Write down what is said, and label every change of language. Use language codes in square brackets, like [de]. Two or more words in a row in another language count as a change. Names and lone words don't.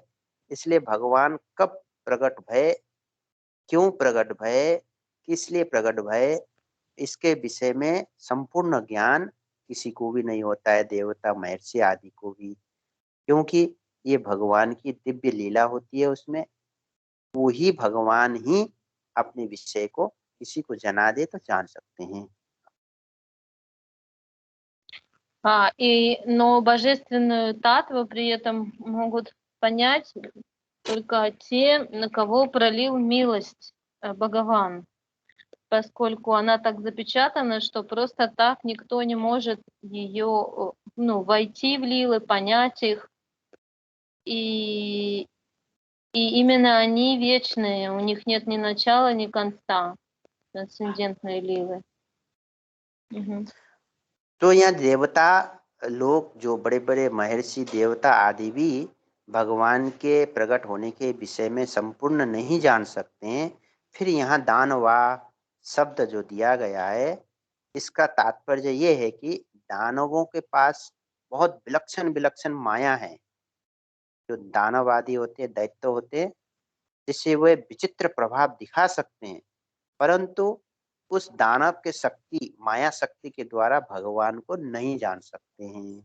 [hi] इसलिए भगवान कब प्रकट भय, क्यों प्रकट भय, किस लिए प्रकट भय, इसके विषय में संपूर्ण ज्ञान किसी को भी नहीं होता है, देवता, महर्षि आदि को भी। क्योंकि ये भगवान की दिव्य लीला होती है, उसमें वो ही भगवान ही अपने विषय को किसी को जना दे तो जान सकते हैं। [ru] Но божественную татву при этом могут понять только те, на кого пролил милость Бхагаван, поскольку она так запечатана, что просто так никто не может ее, войти в лилы, понять их. И именно они вечные, у них нет ни начала, ни конца, трансцендентные лилы. [hi] तो यहाँ देवता लोग, जो बड़े बड़े महर्षि, देवता आदि भी भगवान के प्रकट होने के विषय में संपूर्ण नहीं जान सकते हैं। फिर यहाँ दानवा शब्द जो दिया गया है, इसका तात्पर्य ये है कि दानवों के पास बहुत विलक्षण विलक्षण माया है, जो दानववादी होते हैं, दैत्य होते हैं, जिससे वे विचित्र प्रभाव दिखा सकते हैं, परंतु उस दानव के शक्ति, माया शक्ति के द्वारा भगवान को नहीं जान सकते हैं।